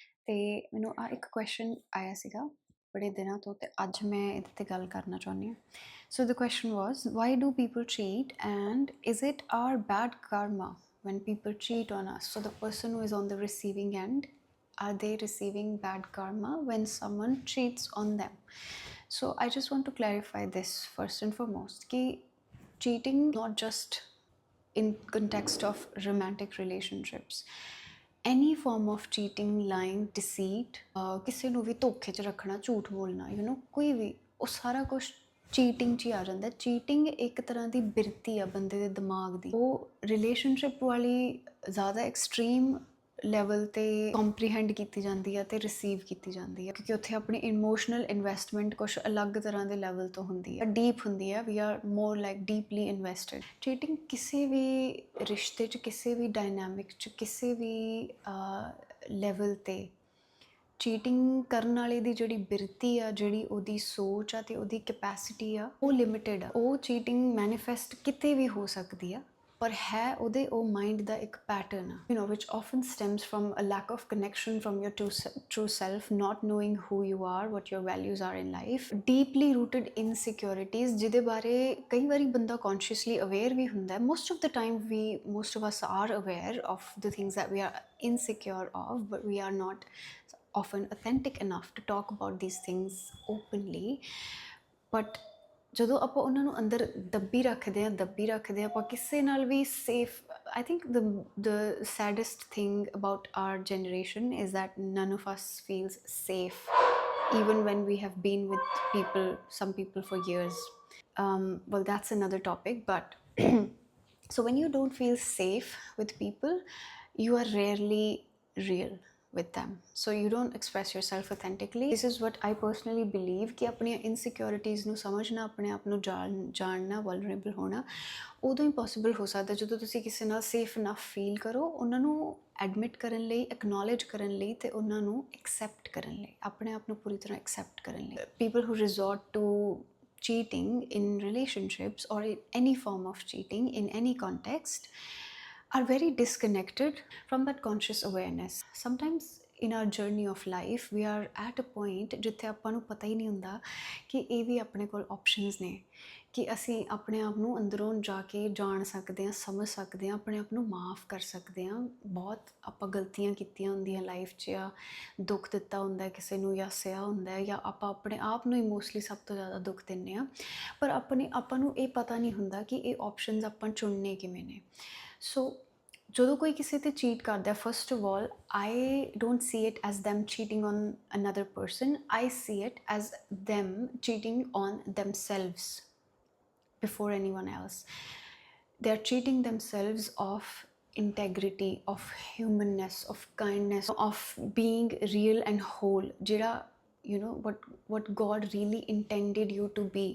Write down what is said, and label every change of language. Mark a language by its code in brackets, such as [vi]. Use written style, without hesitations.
[pa] ਤੇ ਮੈਨੂੰ ਇੱਕ ਕੁਐਸਚਨ ਆਇਆ ਸੀਗਾ ਬੜੇ ਦਿਨਾਂ ਤੋਂ ਤੇ ਅੱਜ ਮੈਂ ਇਹਦੇ ਤੇ ਗੱਲ ਕਰਨਾ ਚਾਹੁੰਦੀ ਹਾਂ. [en] So the question was, why do people cheat and is it our bad karma when people cheat on us? So the person who is on the receiving end, are they receiving bad karma when someone cheats on them? So I just want to clarify this first and foremost कि cheating not just in context of romantic relationships, any form of cheating, lying, deceit, [pa] ਕਿਸੇ ਨੂੰ ਵੀ ਧੋਖੇ 'ਚ ਰੱਖਣਾ, ਝੂਠ ਬੋਲਣਾ, ਕੋਈ ਵੀ, ਉਹ ਸਾਰਾ ਕੁਛ ਚੀਟਿੰਗ 'ਚ ਹੀ ਆ ਜਾਂਦਾ. ਚੀਟਿੰਗ ਇੱਕ ਤਰ੍ਹਾਂ ਦੀ ਬਿਰਤੀ ਆ ਬੰਦੇ ਦੇ ਦਿਮਾਗ ਦੀ. ਉਹ ਰਿਲੇਸ਼ਨਸ਼ਿਪ ਵਾਲੀ ਜ਼ਿਆਦਾ ਐਕਸਟ੍ਰੀਮ ਲੈਵਲ ਤੇ ਕੰਪਰੀਹੈਂਡ ਕੀਤੀ ਜਾਂਦੀ ਹੈ ਤੇ ਰਿਸੀਵ ਕੀਤੀ ਜਾਂਦੀ ਹੈ ਕਿਉਂਕਿ ਉੱਥੇ ਆਪਣੀ ਇਮੋਸ਼ਨਲ ਇਨਵੈਸਟਮੈਂਟ ਕੁਛ ਅਲੱਗ ਤਰ੍ਹਾਂ ਦੇ ਲੈਵਲ ਤੋਂ ਹੁੰਦੀ ਹੈ, ਡੀਪ ਹੁੰਦੀ ਹੈ. [en] We are more like deeply invested. [pa] Cheating ਕਿਸੇ ਵੀ ਰਿਸ਼ਤੇ 'ਚ, ਕਿਸੇ ਵੀ ਡਾਇਨਾਮਿਕ 'ਚ, ਕਿਸੇ ਵੀ ਲੈਵਲ ਤੇ ਚੀਟਿੰਗ ਕਰਨ ਵਾਲੇ ਦੀ ਜਿਹੜੀ ਬਿਰਤੀ ਆ, ਜਿਹੜੀ ਉਹਦੀ ਸੋਚ ਆ ਤੇ ਉਹਦੀ ਕੈਪੈਸਿਟੀ ਆ, ਉਹ ਲਿਮਿਟਿਡ ਆ. ਉਹ ਚੀਟਿੰਗ ਮੈਨੀਫੈਸਟ ਕਿਤੇ ਵੀ ਹੋ ਸਕਦੀ ਆ, ਪਰ ਹੈ ਉਹਦੇ ਉਹ ਮਾਈਂਡ ਦਾ ਇੱਕ ਪੈਟਰਨ ਆ, [en] which often stems from a lack of connection from your true self, not knowing who you are, what your values are in life, deeply rooted insecurities [pa] ਜਿਹਦੇ ਬਾਰੇ ਕਈ ਵਾਰੀ ਬੰਦਾ consciously aware ਵੀ ਹੁੰਦਾ. [en] Most of the time most of us are aware of the things that we are insecure of, but we are not often authentic enough to talk about these things openly. [pa] But ਜਦੋਂ ਆਪਾਂ ਉਹਨਾਂ ਨੂੰ ਅੰਦਰ ਦੱਬੀ ਰੱਖਦੇ ਹਾਂ ਆਪਾਂ ਕਿਸੇ ਨਾਲ ਵੀ safe. [en] I think the saddest thing about our generation is that none of us feels safe even when we have been with some people for years. Well, that's another topic, but so when you don't feel safe with people, you are rarely real with them, so you don't express yourself authentically. This is what I personally believe [pa] कि अपनी insecurities ਨੂੰ ਸਮਝਣਾ, ਆਪਣੇ ਆਪ ਨੂੰ ਜਾਣਨਾ, vulnerable ਹੋਣਾ ਉਦੋਂ ਹੀ possible ਹੋ ਸਕਦਾ ਜਦੋਂ ਤੁਸੀਂ ਕਿਸੇ ਨਾਲ safe enough feel ਕਰੋ, ਉਹਨਾਂ ਨੂੰ admit ਕਰਨ ਲਈ, acknowledge ਕਰਨ ਲਈ ਤੇ ਉਹਨਾਂ ਨੂੰ accept ਕਰਨ ਲਈ, ਆਪਣੇ ਆਪ ਨੂੰ ਪੂਰੀ ਤਰ੍ਹਾਂ accept ਕਰਨ ਲਈ. [en] People who resort to cheating in relationships or in any form of cheating in any context are very disconnected from that conscious awareness. Sometimes in our journey of life we are at a point [pa] ਜਿੱਥੇ ਆਪਾਂ ਨੂੰ ਪਤਾ ਹੀ ਨਹੀਂ ਹੁੰਦਾ ਕਿ ਇਹ ਵੀ ਆਪਣੇ ਕੋਲ ਆਪਸ਼ਨਸ ਨੇ ਕਿ ਅਸੀਂ ਆਪਣੇ ਆਪ ਨੂੰ ਅੰਦਰੋਂ ਜਾ ਕੇ ਜਾਣ ਸਕਦੇ ਹਾਂ, ਸਮਝ ਸਕਦੇ ਹਾਂ, ਆਪਣੇ ਆਪ ਨੂੰ ਮਾਫ ਕਰ ਸਕਦੇ ਹਾਂ. ਬਹੁਤ ਆਪਾਂ ਗਲਤੀਆਂ ਕੀਤੀਆਂ ਹੁੰਦੀਆਂ ਲਾਈਫ 'ਚ, ਜਾਂ ਦੁੱਖ ਦਿੱਤਾ ਹੁੰਦਾ ਕਿਸੇ ਨੂੰ, ਜਾਂ ਸਿਆ ਹੁੰਦਾ, ਜਾਂ ਆਪਾਂ ਆਪਣੇ ਆਪ ਨੂੰ ਹੀ ਮੋਸਟਲੀ ਸਭ ਤੋਂ ਜ਼ਿਆਦਾ ਦੁੱਖ ਦਿੰਦੇ ਹਾਂ, ਪਰ ਆਪਾਂ ਨੂੰ ਇਹ ਪਤਾ ਨਹੀਂ ਹੁੰਦਾ ਕਿ ਇਹ ਆਪਸ਼ਨਸ ਆਪਾਂ ਚੁਣਨੇ ਕਿਵੇਂ ਨੇ. ਸੋ ਜਦੋਂ ਕੋਈ ਕਿਸੇ ਤੇ ਚੀਟ ਕਰਦਾ, [en] First of all I don't see it as them cheating on another person. I see it as them cheating on themselves before anyone else. They're cheating themselves of integrity, of humanness, of kindness, of being real and whole, ਜਿਹੜਾ what God really intended you to be.